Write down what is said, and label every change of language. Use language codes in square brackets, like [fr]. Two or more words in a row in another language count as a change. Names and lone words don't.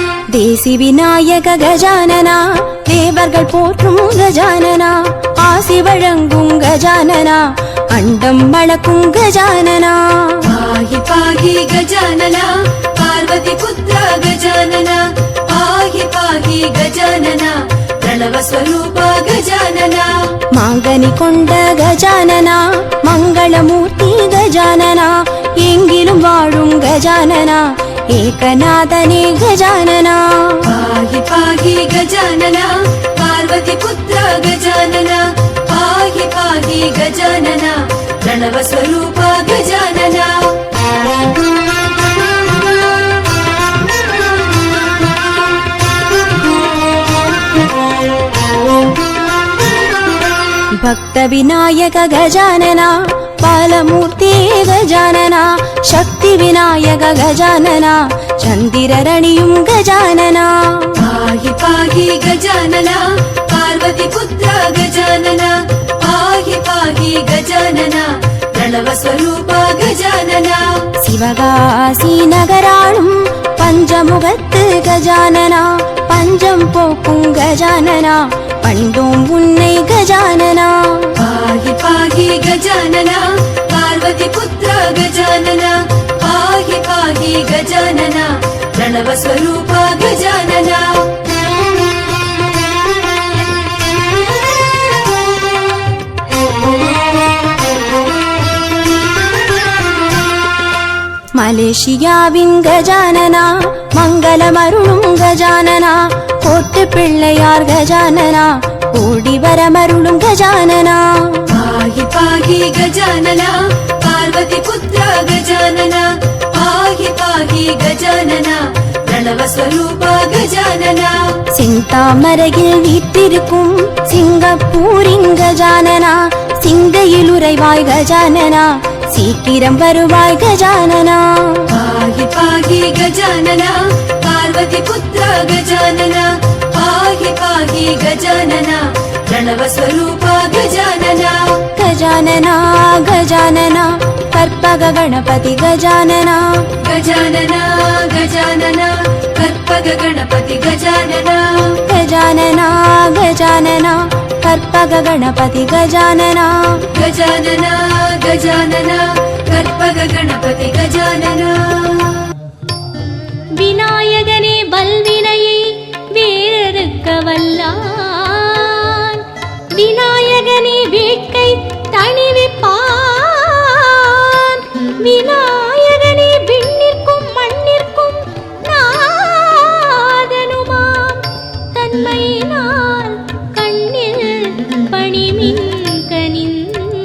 [ta] தேசி விநாயக கஜானனா தேவர்கள் போற்றும் கஜானனா ஆசி வழங்கும் கஜானனா அண்டம் வளக்கும் கஜானனா [sa] पाहि पाहि गजानना पार्वती पुत्र गजानना पाहि गजानना प्रणव स्वरूप गजानना [ta] மாங்கனி கொண்ட கஜானனா மங்களமூர்த்தி கஜானனா எங்கிலும் வாழும் கஜானனா ஏகநாதனே கஜானனா [sa] पाहि गजानना पार्वती पुत्र गजानना पाहि गजानना प्रणव स्वरूप गजानना [kn] ಭಕ್ತ ವಿನಾಯಕ ಗಜಾನನ ಬಾಲಮೂರ್ತಿ ಗಜಾನನ ಶಕ್ತಿ ವಿನಾಯಕ ಗಜಾನನ ಚಂದಿರರಣಿಯುಂ ಗಜಾನನ [sa] पाहि गजानना पार्वती पुत्र गजानना पाहि गजानना प्रणव स्वरूप गजानना [ta] சிவகாசி நகராளும் பஞ்சமுகத்து கஜானனா பஞ்சம் போக்கும் கஜானனா பணிந்தோம் உன்னை கஜானனா [sa] पाहि गजानना पार्वती पुत्र गजानना पाहि गजानना प्रणव स्वरूप गजानना [ta] மலேசியாவின் கஜானனா மங்களமருளும் கஜானனா கோட்டு பிள்ளையார் கஜானனா ஓடி வரமருளும் கஜானனா [sa] पाहि गजानना पार्वती पुत्र गजानना पाहि गजानना प्रणव स्वरूप गजानना [ta] சிந்தாமரையில் வீற்றிருக்கும் சிங்கப்பூரின் கஜானனா சிந்தையில் உறைவாய் கஜானனா சீக்கிரம் வருவாய் கஜானனா [sa] पाहि गजानना पार्वती पुत्र गजानना पाहि गजानना प्रणव स्वरूप गजानना [ta] கஜானனா கஜானனா கற்பக கணபதி கஜானனா गजानना गजानना कर्पग गणपति गजानना கஜானனா கஜானனா கற்பக கணபதி கஜானனா गजानना गजानना कर्पग गणपति गजानना விநாயகனே வல்வினையை வேறறுக்க வல்லான் விநாயகனே வேட்கை தணிவிப்பான் விநாயகனே விண்ணிற்கும் மண்ணிற்கும் நாதனுமாம் தன்மையினால் கண்ணில் பணிமின் கனிந்து